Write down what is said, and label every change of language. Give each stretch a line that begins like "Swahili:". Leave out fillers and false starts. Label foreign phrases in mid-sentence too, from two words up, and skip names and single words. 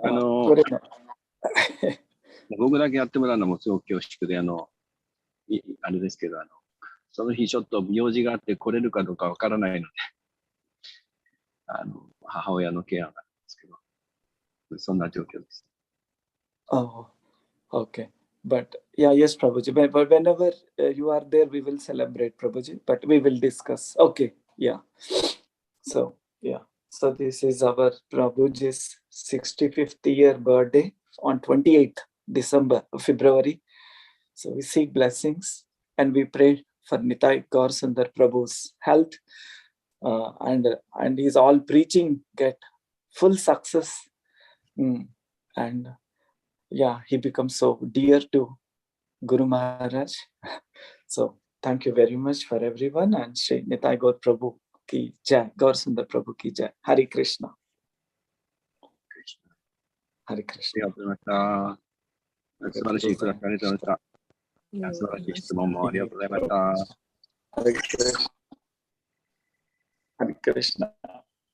Japanese: これね僕だけやってもらうのもすごく恐縮で、あれですけど、その日ちょっと用事があって来れるかどうかわからないので、母親のケアなんですけど、そんな状況です。
English: Oh, okay. But yes, Prabhuji. But whenever you are there, we will celebrate, Prabhuji. But we will discuss. Okay, yeah. So, yeah. So this is our Prabhuji's 65th year birthday on 28th February. So we seek blessings and we pray for Nitai Gaur Sundar Prabhu's health. And he's all preaching get full success. And yeah, he becomes so dear to Guru Maharaj. So thank you very much for everyone, and Shri Nitai Gaur Prabhu
Hindi: ki jai,
English: Gaur Sundar Prabhu
Hindi: ki jai.
English: Hare Krishna. Hare
Japanese: あり
English: Krishna.
Japanese: がとうございました。素晴らしいクラスありがとうございました。素晴らしい質問もありがとうございました。
English: Hare Krishna. Hare Krishna.